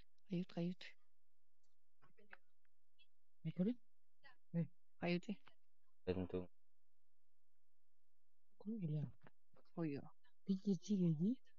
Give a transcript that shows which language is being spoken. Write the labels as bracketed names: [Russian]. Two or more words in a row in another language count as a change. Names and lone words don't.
[Turkish] Kayıt. Recording? Kayıt. [Indonesian] Tentu. Kok gila? Oh iya. Dikit lagi.